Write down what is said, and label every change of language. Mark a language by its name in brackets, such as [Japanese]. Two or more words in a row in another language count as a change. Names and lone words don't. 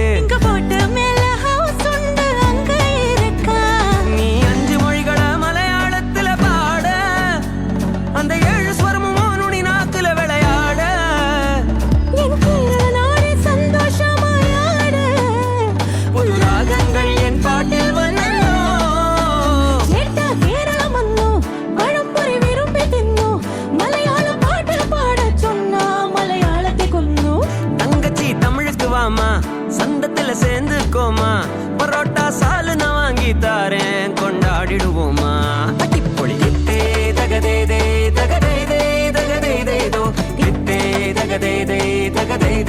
[Tamil] இங்க போட்டு மேல ஹவுஸ் உண்டு அங்க இருக்கா நீ 5 மொழிகளை மலையாளத்துல பாட அந்த 7 ஸ்வரமும் நுனி நாக்குல விளையாட என் கேரள நாடே சந்தோஷமாயாட புது ராகங்கள் என் பாட்டில் வந்தோ [Malayalam] ചേട്ടാ കേരളം വന്നു പഴംപൊരി വിരുമ്പി തിന്നു മലയാള പാട്ട് പാട சொன்னா മലയാളത്തെ കൊന്നു [Tamil] தங்கச்சி தமிழுக்கு வாமா சந்தத்துல சேர்ந்துக்கோமா பரோட்டா சாலு நான் வாங்கி தாரேன் கொண்டாடிடுவோமா அடிப்பொழி தித்தே தகதை தை தகதை தை தகதை தை தோ தித்தே தகதை தை தகதை